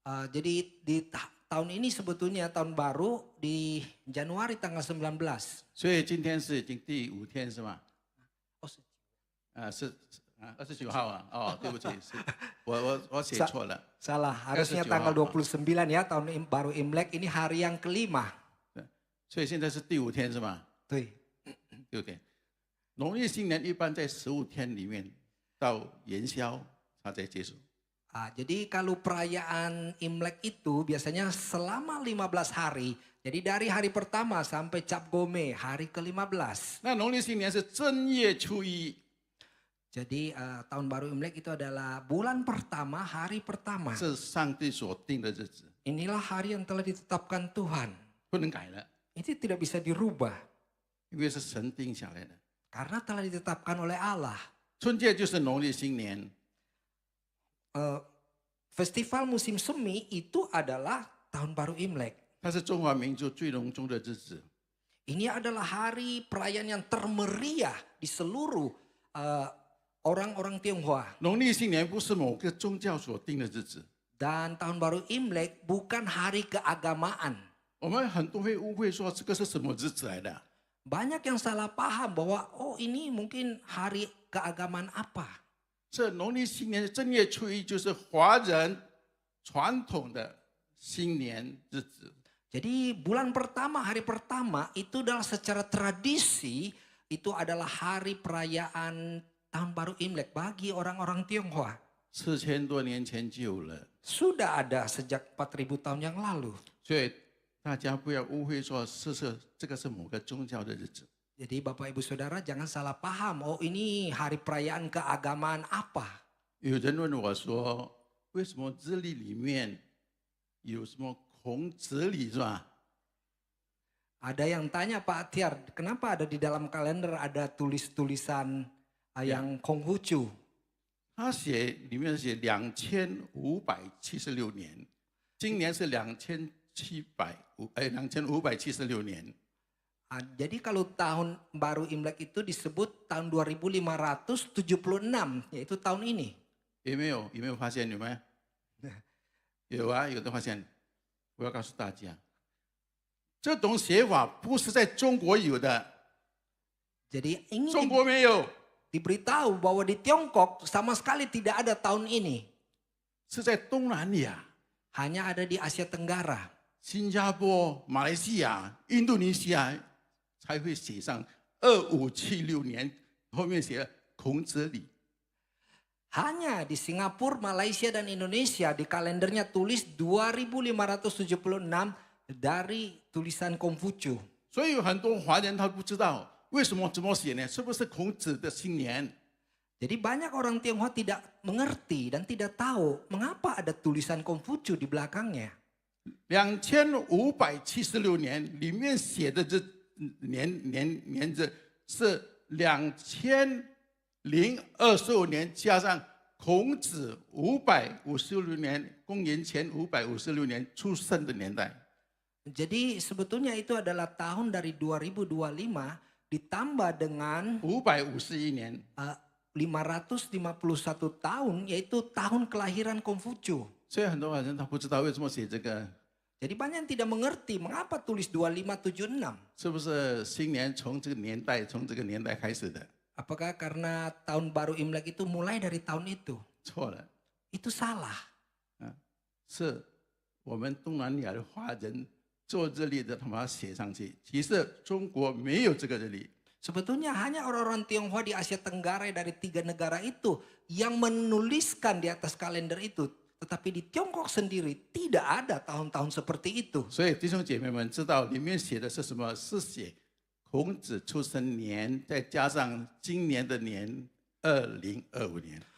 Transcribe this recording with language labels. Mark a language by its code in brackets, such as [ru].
[id] jadi di tahun ini sebetulnya tahun baru di Januari tanggal 19. [zh] 所以今天是已经第5天是吗？是29号啊。哦，对不起，是我写错了。 [id] Salah, harusnya tanggal 29 ya tahun baru Imlek, ini hari yang kelima. [zh] 所以现在是第5天是吗？对。 6天。农历新年一般在15天里面到元宵它才结束。 [id] Jadi kalau perayaan Imlek itu biasanya selama 15 hari. Jadi dari hari pertama sampai Cap Gome, hari ke-15. [zh] 那农历新年是正月初一。 [id] Jadi tahun baru Imlek itu adalah bulan pertama, hari pertama. [zh] 是上帝所定的日子， [id] Inilah hari yang telah ditetapkan Tuhan. [zh] 不能改了， [id] Itu tidak bisa dirubah. [zh] 因为是神定下来的。 [id] Karena telah ditetapkan oleh Allah. [zh] 春节就是农历新年， [id] Festival musim semi itu adalah tahun baru Imlek. [zh] 它是中华民族最隆重的日子。 [id] Ini adalah hari perayaan yang termeriah di seluruh orang-orang Tionghoa. [zh] 农历新年不是某个宗教所定的日子。 [id] Dan tahun baru Imlek bukan hari keagamaan. [zh] 我们很多会误会说这个是什么日子来的？ [id] Banyak yang salah paham bahwa ini mungkin hari keagamaan apa. [zh] 这农历新年正月初一就是华人传统的新年日子。 [id] Jadi bulan pertama, hari pertama itu adalah secara tradisi itu adalah hari perayaan tahun baru Imlek bagi orang-orang Tionghoa. [zh] 4000多年前就有了， [id] Sudah ada sejak 4.000 tahun yang lalu. [zh] 所以大家不要误会说这个是某个宗教的日子。 [id] Jadi Bapak Ibu Saudara jangan salah paham, oh ini hari perayaan keagamaan apa. [zh] 有人问我说，为什么日历里面有什么孔子礼是吧？ [id] Ada yang tanya Pak Tiar, kenapa ada di dalam kalender ada tulis-tulisan yang Konghucu? [zh] 他里面写2576年，今年是2576年。 [id] Jadi kalau tahun baru Imlek itu disebut tahun 2576, yaitu tahun ini. [zh] 有没有发现？有没有？有啊，有的发现。我要告诉大家，这种写法不是在中国有的， [id] Jadi ini [zh] 中国没有， [id] diberitahu bahwa di Tiongkok sama sekali tidak ada tahun ini. [zh] 是在东南亚、 [id] Hanya ada di Asia Tenggara. [zh] 新加坡、马来西亚、印度尼西亚才会写上2576年，后面写了孔子礼。 [id] Hanya di Singapura, Malaysia, dan Indonesia di kalendernya tulis 2576 dari tulisan Konghucu. [zh] 所以有很多华人他不知道为什么怎么写呢？是不是孔子的新年？ [id] Jadi banyak orang Tionghoa tidak mengerti dan tidak tahu mengapa ada tulisan Konghucu di belakangnya. [zh] 2576年里面写的这年子是2025年加上孔子556年，公元前556年出生的年代。 [id] Jadi sebetulnya itu adalah tahun dari 2025 ditambah dengan [zh] 551年， [id] 551 tahun, yaitu tahun kelahiran Konghucu. [zh] 所以很多人他不知道为什么写这个， [id] Jadi banyak yang tidak mengerti mengapa tulis 2576. [zh] 是不是新年从这个年代开始的？ [id] Apakah karena tahun baru Imlek itu mulai dari tahun itu? [zh] 错了， [id] Itu salah. [zh] 是我们东南亚的华人做日历的，他把它写上去。其实中国没有这个日历。 [id] Sebetulnya hanya orang-orang Tionghoa di Asia Tenggara dari 3 negara itu yang menuliskan di atas kalender itu. Tetapi di Tiongkok sendiri tidak ada tahun-tahun seperti itu. [zh] 所以弟兄姐妹们知道里面写的是什么？是写孔子出生年，再加上今年的年2025年。